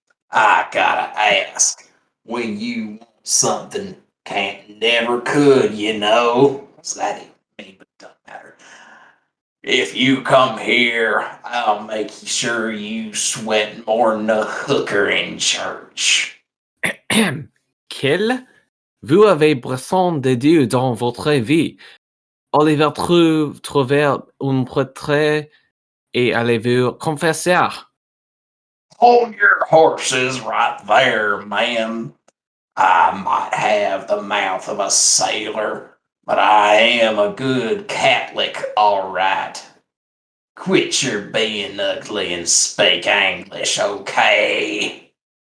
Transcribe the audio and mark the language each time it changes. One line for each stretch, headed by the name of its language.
English: I gotta ask, when you want something, can't never could, you know? What's that even mean? But it doesn't matter. If you come here, I'll make sure you sweat more than a hooker in church. Qu'il?
French: Vous avez besoin de Dieu dans votre vie. Allez-vous trouver un prêtre et allez-vous confesser?
English: Hold your horses right there, ma'am. I might have the mouth of a sailor, but I am a good Catholic, all right. Quit your being ugly and speak English, okay?